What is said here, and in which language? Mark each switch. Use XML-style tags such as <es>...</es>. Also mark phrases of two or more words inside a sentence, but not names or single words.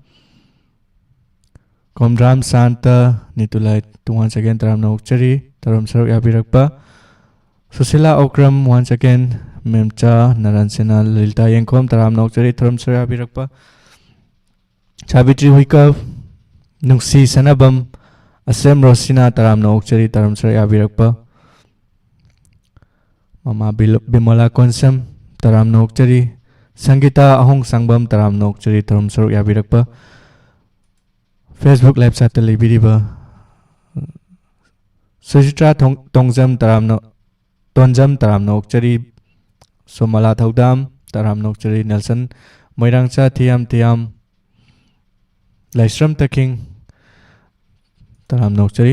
<mni>कोमद्राम शांता नितुलाई तुवान सेकेंड तराम नोकचरी तराम सरुक याबिरकपा सुशीला उक्रम वन सेकेंड मेमचा नारायण सेना ललिता यंखोम तराम नोकचरी तराम सरुक याबिरकपा Sabitri Huikov Nungsi Sanabam Asem Rosina Taram Nokchari Taram Sari Abirakpa Mama Bimola Konsam Taram Nokchari Sangita Ahong Sangbam Taram Nokchari Taram Sari Abirakpa Facebook Live Satellite Biriba Sujitra Tongzam Tonjam Taram Nokchari Somala Thaudam Taram Nokchari Nelson Moirangcha Tiam Laisram Taking Taram Nokchari</mni>